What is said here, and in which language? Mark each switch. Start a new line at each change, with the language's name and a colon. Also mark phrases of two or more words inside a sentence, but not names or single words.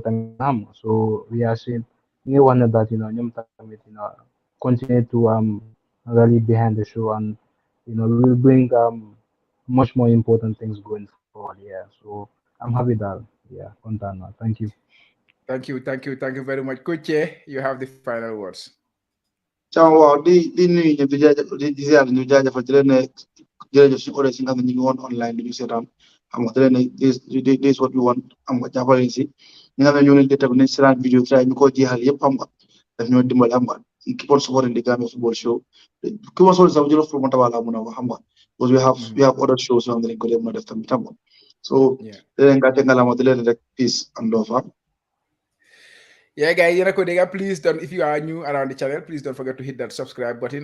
English: So we are saying we want that continue to rally behind the show, and we will bring much more important things going forward. Yeah, so I'm happy that content now. Thank you very much, Coach. You have the final words. Ciao,
Wolof: di nuyu ñëpp di ziar ñu jaajëfal di leen ne jërëjëf suñu audience yi nga xam ne ñu ngi woon online di ñu seetaan xam nga di leen ne
English: this what we want
Wolof: xam nga jàppale si ñi nga xam ne ñoo leen di tegu nañ seetaan vidéo try ñu ko jeexal yëpp xam nga daf ñoo dimbali xam nga
English: keep on supporting the Gambia Football Show. Because we have other shows on the link. So then peace and love. Yeah, guys, please don't, if you are new around the channel, please don't forget to hit that subscribe button.